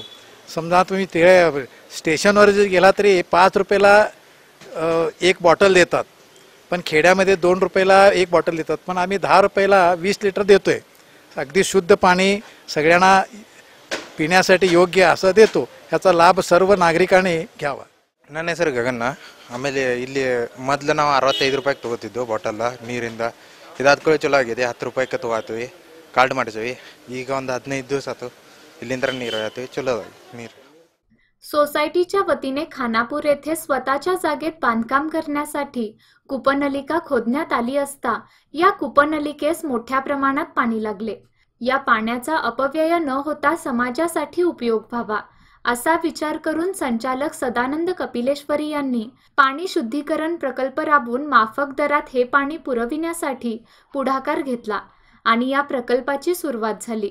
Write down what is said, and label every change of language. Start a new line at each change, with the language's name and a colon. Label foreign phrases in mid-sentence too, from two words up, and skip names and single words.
Marathi: समजा तुम्ही ते स्टेशनवर जर गेला तरी 5 रुपयाला एक बॉटल देतात, पण खेड्यामध्ये 2 रुपयाला एक बॉटल देतात, पण आम्ही 10 रुपयाला 20 लिटर देतोय. अगदी शुद्ध पाणी सगळ्यांना पिण्यासाठी योग्य असं देतो. ह्याचा लाभ सर्व ನಾಗರಿಕನೇ घ्यावा.
Kannada: ನನ್ನ ಹೆಸರು ಗಗನ್ನ. ಆಮೇಲೆ ಇಲ್ಲಿ ಮೊದಲು ನಾವು 65 ರೂಪಾಯಿಗೆ ತೊಗೋತಿದ್ದೆವು ಬಾಟಲ್ ನೀರಿಂದ. ಇದಾದ್ಕೊಳ್ಳಿ ಚಲೋ ಆಗಿದೆ. 10 ರೂಪಾಯಿಗೆ ತೊಗೋತೀವಿ, ಕಾರ್ಡ್ ಮಾಡಿಸಿವಿ. ಈಗ ಒಂದು 15 ದಿವಸ ಆಯ್ತು ಇಲ್ಲಿಂದ ನೀರು ಆಯ್ತು, ಚಲೋ ನೀರು.
Marathi: सोसायटीच्या वतीने खानापूर येथे स्वतःच्या जागेत बांधकाम करण्यासाठी कूपनलिका खोदण्यात आली असता या कूपनलिकेस मोठ्या प्रमाणात पाणी लागले. या पाण्याचा अपव्यय न होता समाजासाठी उपयोग व्हावा असा विचार करून संचालक सदानंद कपिलेश्वरी यांनी पाणी शुद्धीकरण प्रकल्प राबवून माफक दरात हे पाणी पुरविण्यासाठी पुढाकार घेतला आणि या प्रकल्पाची सुरुवात झाली.